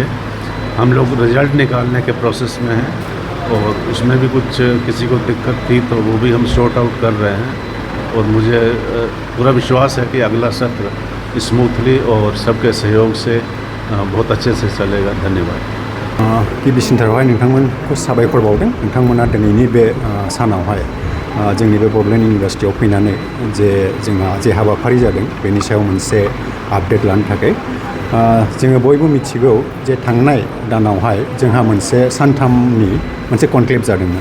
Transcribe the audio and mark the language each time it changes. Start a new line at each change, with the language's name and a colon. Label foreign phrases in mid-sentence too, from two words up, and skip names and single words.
Hindi: हम लोग रिज़ल्ट निकालने के प्रोसेस में हैं और उसमें भी कुछ किसी को दिक्कत थी तो वो भी हम
English: sort out
Hindi: कर रहे हैं। और मुझे पूरा विश्वास है कि अगला सत्र स्मूथली और सबके सहयोग से बहुत अच्छे से चलेगा। धन्यवाद।
Bodo: गिबिसिन थारावहाय नोंथांमोनखौ साबायखर बावदों। नोंथांमोना दिनैनि बे सानावहाय जोंनि बे बड'लेण्ड इउनिभारसिटियाव फैनानै जे जोंहा जे हाबाफारि जादों बेनि सायाव मोनसे आपडेट लानो थाखाय जोङो बयबो मिथिगौ जे थांनाय दानावहाय जोंहा मोनसे सानथामनि मोनसे कनक्लेव जादोंमोन।